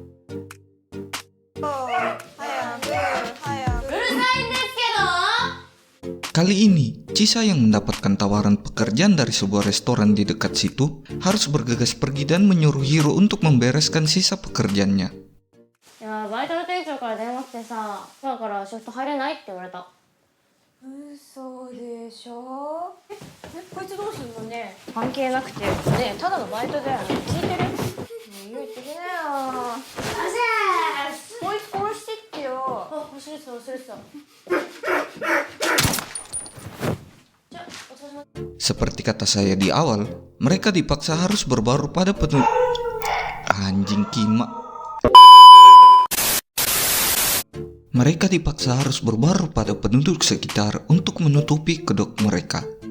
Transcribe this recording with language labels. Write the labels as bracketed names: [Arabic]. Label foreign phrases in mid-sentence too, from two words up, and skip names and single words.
[Indonesian] Kali ini, Chisa yang mendapatkan tawaran pekerjaan dari sebuah restoran di dekat situ harus bergegas pergi dan menyuruh Hiro untuk membereskan sisa pekerjaannya. [Japanese] いやバイトの店長から電話来てさ、今からシフト入れないって言われた。嘘でしょ。こいつどうすんのね？関係なくて、ねえただのバイトだよね。聞いてる？言ってきなよ。こいつ殺してってよ。あ、忘れてた忘れてた。 [Indonesian] Seperti kata saya di awal, mereka dipaksa harus berbaur pada anjing kima. Mereka dipaksa harus berbaur pada penduduk sekitar untuk menutupi kedok mereka.